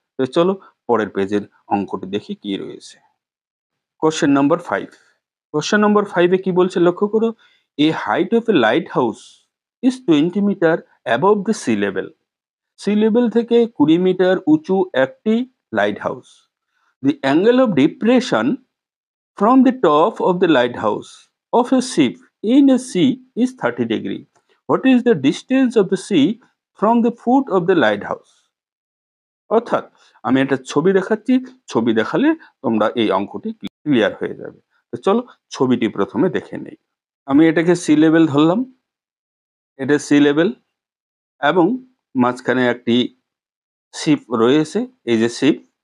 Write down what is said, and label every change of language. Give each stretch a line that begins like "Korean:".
Bangla: তো চলো পরের পেজের অঙ্কটি দেখি কি রয়েছে। Question number 5। কোশ্চেন নাম্বার 5 এ কি বলছে লক্ষ্য করো,
English: A height of a lighthouse is 20 metre above the sea level.
Bangla: Sea level থেকে 20 মিটার উঁচু একটি light house.
English: The angle of depression from the top of the lighthouse of a ship in a sea is 30 degree. What is the distance of the sea from the foot of the lighthouse?
Bangla: অর্থাৎ আমি একটা ছবি দেখাচ্ছি, ছবি দেখালে তোমরা এই অঙ্কটি ক্লিয়ার হয়ে যাবে। তো চলো ছবিটি প্রথমে দেখে নেই। আমি এটাকে সি লেভেল ধরলাম, এটা সি লেভেল এবং মাঝখানে একটি শিপ রয়েছে, এই যে শিপ।